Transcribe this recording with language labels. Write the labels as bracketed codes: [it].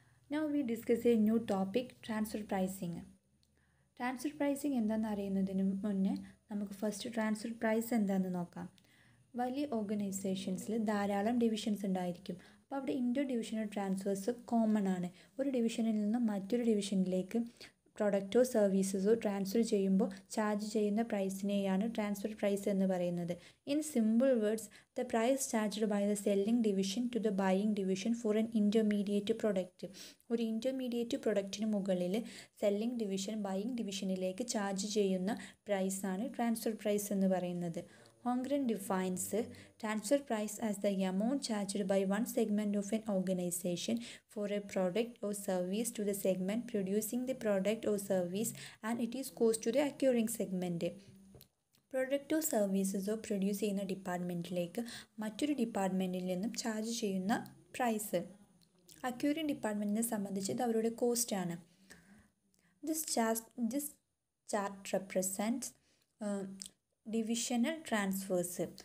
[en] Now we discuss a new topic, transfer pricing. [ml] Transfer pricing എന്താണെന്ന് അറിയുന്നതിന് മുന്നേ നമുക്ക് ഫസ്റ്റ് ട്രാൻസ്ഫർ പ്രൈസ് എന്താണെന്ന് നോക്കാം. വലിയ ഓർഗനൈസേഷൻസിൽ ധാരാളം ഡിവിഷൻസ് ഉണ്ടായിരിക്കും. അപ്പോൾ അവിടെ ഇൻ്റർ ഡിവിഷണൽ ട്രാൻസ്ഫേഴ്സ് കോമൺ ആണ്. ഒരു ഡിവിഷനിൽ നിന്ന് മറ്റൊരു ഡിവിഷനിലേക്ക് പ്രൊഡക്റ്റോ സർവീസസോ ട്രാൻസ്ഫർ ചെയ്യുമ്പോൾ ചാർജ് ചെയ്യുന്ന പ്രൈസിനെയാണ് ട്രാൻസ്ഫർ പ്രൈസ് എന്ന് പറയുന്നത്. [en] In simple words, the price charged by the selling division to the buying division for an intermediate product. [ml] ഒരു ഇൻ്റർമീഡിയറ്റ് പ്രൊഡക്റ്റിന് മുകളിൽ സെല്ലിംഗ് ഡിവിഷൻ ബൈയിങ് ഡിവിഷനിലേക്ക് ചാർജ് ചെയ്യുന്ന പ്രൈസാണ് ട്രാൻസ്ഫർ പ്രൈസ് എന്ന് പറയുന്നത്. [en] Holmgren defines transfer price as the amount charged by one segment of an organization for a product or service to the segment producing the product or service, and it is cost to the acquiring segment. [ml] പ്രൊഡക്റ്റോ സർവീസസോ produce ചെയ്യുന്ന ഡിപ്പാർട്ട്മെൻറ്റിലേക്ക് മറ്റൊരു ഡിപ്പാർട്ട്മെൻറ്റിൽ നിന്നും charge ചെയ്യുന്ന price. Acquiring ഡിപ്പാർട്ട്മെൻറ്റിനെ സംബന്ധിച്ച് ഇത് അവരുടെ കോസ്റ്റാണ്. [en] This chart represents divisional transfers.